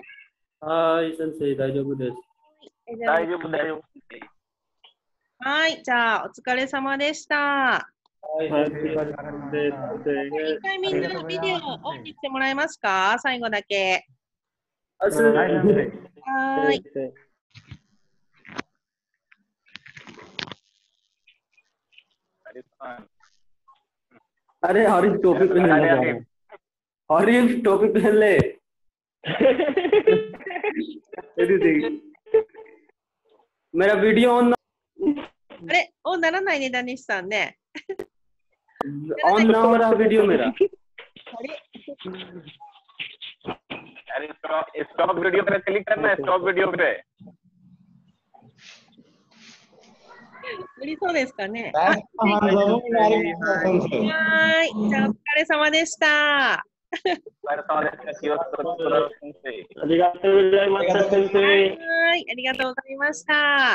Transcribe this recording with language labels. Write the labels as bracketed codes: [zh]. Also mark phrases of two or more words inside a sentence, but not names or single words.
[ja] はい先生大丈夫です大丈夫だよはい。じゃあ、お疲れ様でした。はいはい一回みんなビデオオンにしてもらえますか？最後だけ。はい。 [hi] अरे हरीफ टोपी पहन ले हरीफ टोपी पहन ले मेरा [en] video on [ja] あれ、オンならないね、ダニシさんね。 [hi] ऑन ना हो रहा वीडियो मेरा [ja] あれ [hi] अरे [en] stop video [hi] पे क्लिक करना है [en] stop video [hi] पे [ja] 無理そうですかね。はーい。じゃあ、お疲れ様でした。ありがとうございました先生。はい、ありがとうございました。